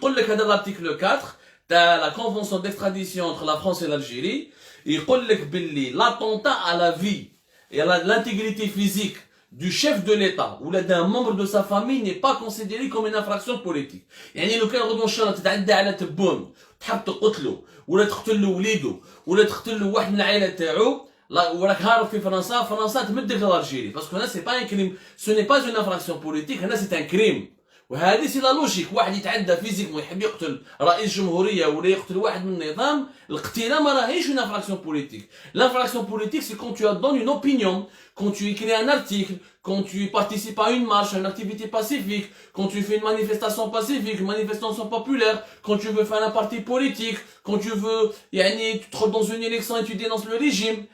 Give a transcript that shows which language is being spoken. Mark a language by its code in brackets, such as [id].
[fr] Il dit que dans l'article 4 de la convention d'extradition entre la France et l'Algérie, il dit que l'attentat à la vie et à l'intégrité physique du chef de l'État ou d'un membre de sa famille n'est pas considéré comme une infraction politique. [ar] يعني لو كان غدو ان شاء الله تتعدى على تبون تحب تقتلو ولا تقتل له وليدو ولا تقتل له واحد من العائله تاعو وراك هارب في فرنسا تمدك للجيري باسكو هنا [fr] سي با ان كريم سو ني با اون انفراكسيون بوليتيك [ar] هنا [fr] سي ان كريم [ar] وهذه [fr] سي لا لوجيك [ar] واحد يتعدى فيزيكمون يحب يقتل رئيس جمهوريه ولا يقتل واحد من النظام القتيله ما راهيش [fr] une infraction politique. L'infraction politique c'est quand tu donnes une opinion, quand tu écris un article, quand tu participes à une marche, à une activité pacifique, quand tu fais une manifestation pacifique, une manifestation populaire, quand tu veux faire un parti politique, quand tu veux, tu te trouves dans une élection et tu dénonces le régime.